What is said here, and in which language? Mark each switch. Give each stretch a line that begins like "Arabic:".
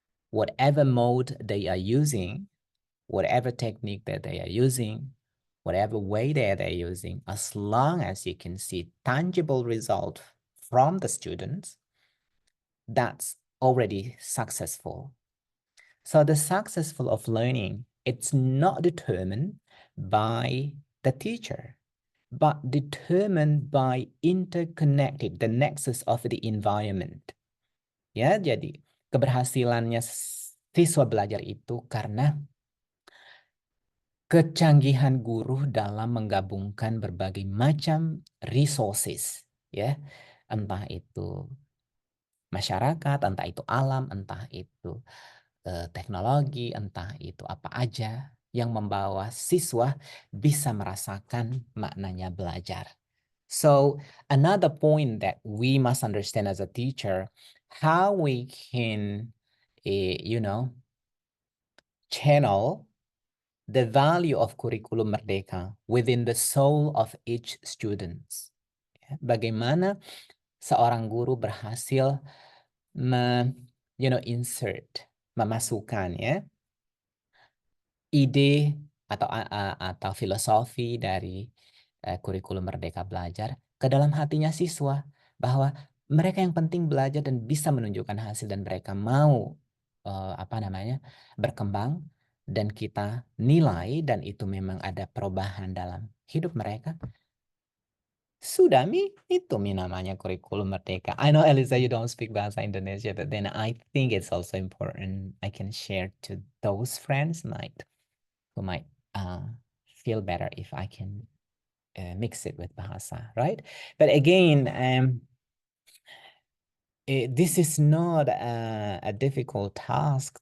English: Whatever mode they are using, whatever technique that they are using, whatever way that they're using, as long as you can see tangible result from the students, that's already successful. So the successful of learning, it's not determined by the teacher, but determined by interconnected, the nexus of the environment.
Indonesian: Ya, jadi keberhasilannya siswa belajar itu karena kecanggihan guru dalam menggabungkan berbagai macam resources, ya. Entah itu masyarakat, entah itu alam, entah itu teknologi, entah itu apa aja yang membawa siswa bisa merasakan maknanya belajar.
English: So another point that we must understand as a teacher, how we can, channel the value of curriculum Merdeka within the soul of each student.
Indonesian: Bagaimana seorang guru berhasil insert, memasukkan ide atau filosofi dari kurikulum Merdeka Belajar ke dalam hatinya siswa, bahwa mereka yang penting belajar dan bisa menunjukkan hasil dan mereka mau berkembang dan kita nilai dan itu memang ada perubahan dalam hidup mereka. Sudah itu namanya kurikulum merdeka.
English: I know Elisa you don't speak bahasa Indonesia, but then I think it's also important. I can share to those friends who might feel better if I can mix it with bahasa, right? But again, this is not a difficult task.